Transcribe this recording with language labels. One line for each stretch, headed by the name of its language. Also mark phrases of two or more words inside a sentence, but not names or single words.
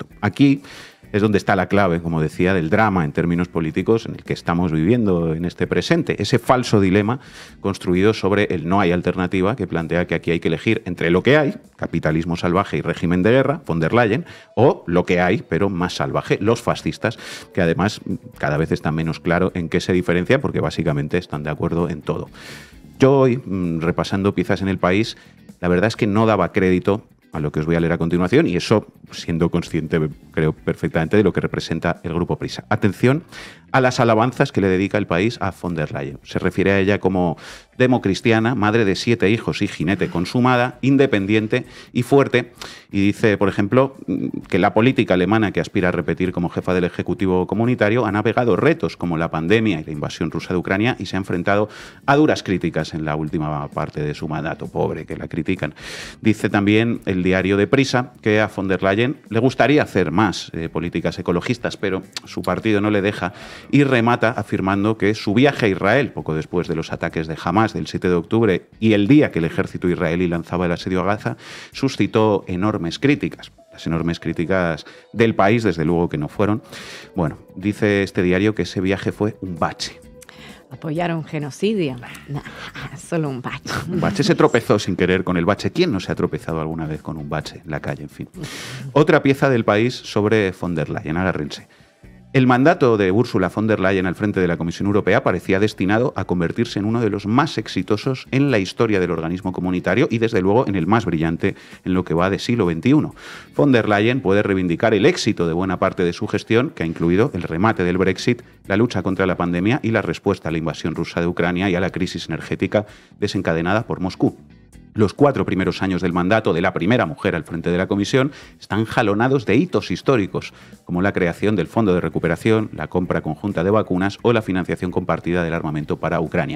Spanish: Aquí es donde está la clave, como decía, del drama en términos políticos en el que estamos viviendo en este presente. Ese falso dilema construido sobre el no hay alternativa que plantea que aquí hay que elegir entre lo que hay, capitalismo salvaje y régimen de guerra, von der Leyen, o lo que hay, pero más salvaje, los fascistas, que además cada vez está menos claro en qué se diferencia porque básicamente están de acuerdo en todo. Yo hoy, repasando piezas en El País, la verdad es que no daba crédito a lo que os voy a leer a continuación y eso siendo consciente, creo perfectamente, de lo que representa el Grupo Prisa. Atención a las alabanzas que le dedica El País a von der Leyen. Se refiere a ella como democristiana, madre de 7 hijos y jinete consumada, independiente y fuerte. Y dice, por ejemplo, que la política alemana que aspira a repetir como jefa del Ejecutivo Comunitario ha navegado retos como la pandemia y la invasión rusa de Ucrania y se ha enfrentado a duras críticas en la última parte de su mandato. Pobre, que la critican. Dice también el diario de Prisa que a von der Leyen le gustaría hacer más políticas ecologistas, pero su partido no le deja. Y remata afirmando que su viaje a Israel, poco después de los ataques de Hamás del 7 de octubre y el día que el ejército israelí lanzaba el asedio a Gaza, suscitó enormes críticas. Las enormes críticas del país, desde luego que no fueron. Bueno, dice este diario que ese viaje fue un bache. ¿Apoyaron genocidio? Nah, solo un bache. Un bache. Se tropezó sin querer con el bache. ¿Quién no se ha tropezado alguna vez con un bache en la calle? En fin. Otra pieza del país sobre von der Leyen. Agárrense. El mandato de Ursula von der Leyen al frente de la Comisión Europea parecía destinado a convertirse en uno de los más exitosos en la historia del organismo comunitario y, desde luego, en el más brillante en lo que va de siglo XXI. Von der Leyen puede reivindicar el éxito de buena parte de su gestión, que ha incluido el remate del Brexit, la lucha contra la pandemia y la respuesta a la invasión rusa de Ucrania y a la crisis energética desencadenada por Moscú. Los 4 primeros años del mandato de la primera mujer al frente de la Comisión están jalonados de hitos históricos, como la creación del Fondo de Recuperación, la compra conjunta de vacunas o la financiación compartida del armamento para Ucrania.